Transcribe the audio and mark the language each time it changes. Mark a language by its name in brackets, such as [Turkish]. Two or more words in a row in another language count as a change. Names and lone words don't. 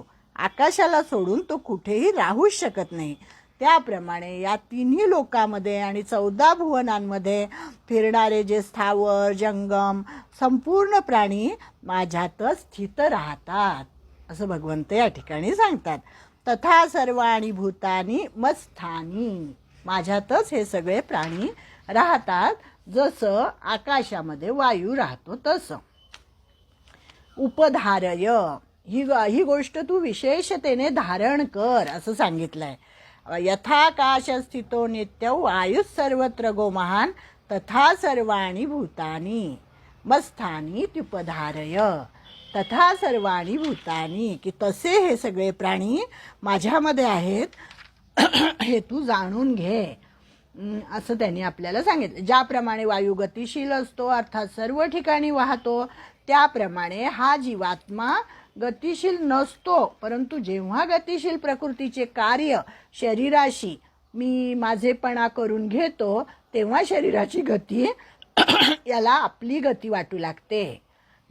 [Marathi] आकाशाला सोडून तो कुठेही राहूच शकत नाही. त्याप्रमाणे या तिन्ही लोकांमध्ये आणि 14 भुवनांमध्ये फिरणारे जे स्थावर जंगम संपूर्ण प्राणी माझ्यातच स्थित राहतात, असं भगवंत या ठिकाणी सांगतात. [Sanskrit] तथा सर्वाणि भूतानि मत्स्थानी, [Marathi] माझ्यातच हे सगळे प्राणी राहतात, जसं आकाशामध्ये वायू राहतो तसं. उपधारय, ही गोष्ट तू विशेषतेने धारण कर, असं सांगितलंय. [Sanskrit] यथाकाश स्थितो नित्य वायु सर्वत्र गो महान तथा सर्वाणि भूतानि मत्स्थानी त्युपधारय. तथा सर्वाणि भूतानि, [Marathi] की तसे हे सगळे प्राणी माझ्यामध्ये आहेत हे तू जाणून घे, असं त्यांनी आपल्याला सांगितलं. ज्याप्रमाणे वायू गतिशील असतो अर्थात सर्व ठिकाणी वाहतो, त्याप्रमाणे हा जीवात्मा गतिशील नसतो, परंतु जेव्हा गतिशील प्रकृतीचे कार्य शरीराशी मी माझेपणा करून घेतो तेव्हा शरीराची गती याला आपली गती वाटू लागते.